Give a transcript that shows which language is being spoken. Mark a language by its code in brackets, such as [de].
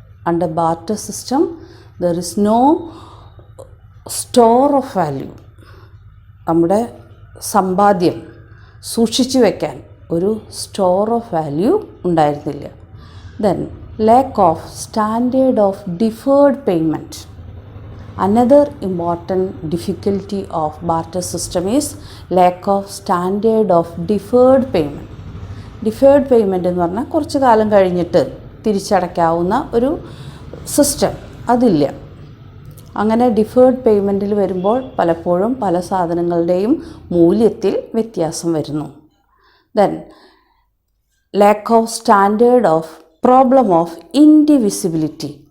[en] Under barter system, there is no store of value. [ml] നമ്മുടെ സമ്പാദ്യം സൂക്ഷിച്ചു വയ്ക്കാൻ ഒരു സ്റ്റോർ ഓഫ് വാല്യൂ ഉണ്ടായിരുന്നില്ല. [en] Then lack of standard of deferred payment. Another important difficulty of barter system is lack of standard of deferred payment. [ml] Deferred payment എന്ന് പറഞ്ഞാൽ കുറച്ച് കാലം കഴിഞ്ഞിട്ട് തിരിച്ചടയ്ക്കാവുന്ന ഒരു സിസ്റ്റം അതില്ല. അങ്ങനെ ഡിഫേർഡ് പേയ്മെൻറ്റിൽ വരുമ്പോൾ പലപ്പോഴും പല സാധനങ്ങളുടെയും മൂല്യത്തിൽ വ്യത്യാസം വരുന്നു. [en] Then lack of standard of problem of indivisibility.